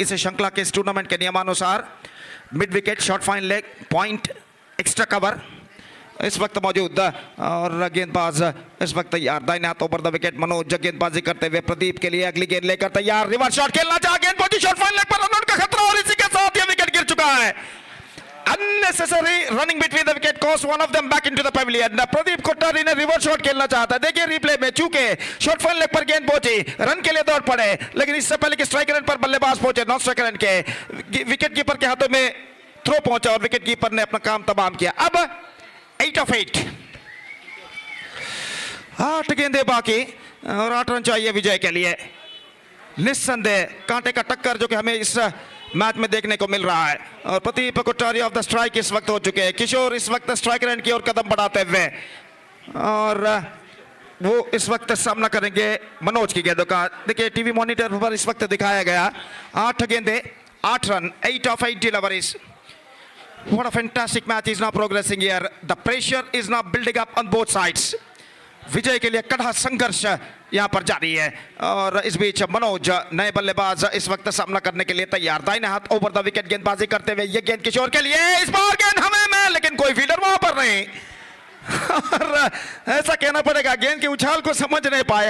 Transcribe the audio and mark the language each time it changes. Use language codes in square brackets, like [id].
[hi] इस श्रृंखला के इस टूर्नामेंट के नियमानुसार mid wicket, short fine leg, point, extra cover इस वक्त मौजूद। और गेंदबाज इस वक्त तैयार, दाहिने हाथ ओवर द विकेट मनोज गेंदबाजी करते हुए प्रदीप के लिए अगली गेंद लेकर तैयार, रिवर्स शॉट खेलना चाह, गेंद पहुंची शॉर्ट फाइन लेग पर, रन आउट का खतरा, और इसी के साथ ये विकेट गिर चुका है। [en] Unnecessary running between the wicket cost one of them back into the pavilion. [hi] Pradeep Kottari ने रिवर्स शॉट खेलना चाहता, देखिए रिप्ले में, चूंकि शॉर्ट फाइन लेग पर गेंद पहुंची, रन के लिए दौड़ पड़े, लेकिन इससे पहले कि स्ट्राइक रेंज पर बल्लेबाज पहुंचे, नॉन स्ट्राइक रेंज के विकेट कीपर के हाथों में थ्रो पहुंचा और विकेट कीपर ने अपना काम तमाम किया। अब 8 of 8, 8 गेंदे बाकी और 8 रन चाहिए विजय के लिए। निस्संदेह कांटे का टक्कर जो कि हमें इस मैच में देखने को मिल रहा है। और Pradeep Kottari of the strike इस वक्त हो चुके हैं। किशोर इस वक्त स्ट्राइक रेंज की ओर कदम बढ़ाते हुए, और वो इस वक्त सामना करेंगे मनोज की गेंदों का। देखिए टीवी मॉनिटर पर इस वक्त दिखाया गया 8 गेंदे 8 run, [en] 8 of 8 deliveries. What a fantastic match is now progressing here. The pressure is now building up on both sides. [hi] विजय के लिए कड़ा संघर्ष यहां पर जारी है। और इस बीच मनोज नए बल्लेबाज इस वक्त सामना करने के लिए तैयार। दाहिने हाथ ओवर द विकेट गेंदबाजी करते हुए ये गेंद किशोर के लिए, इस बार गेंद हमें में, लेकिन कोई फील्डर वहां पर नहीं। और ऐसा कहना पड़ेगा गेंद की उछाल को समझ नहीं पाए।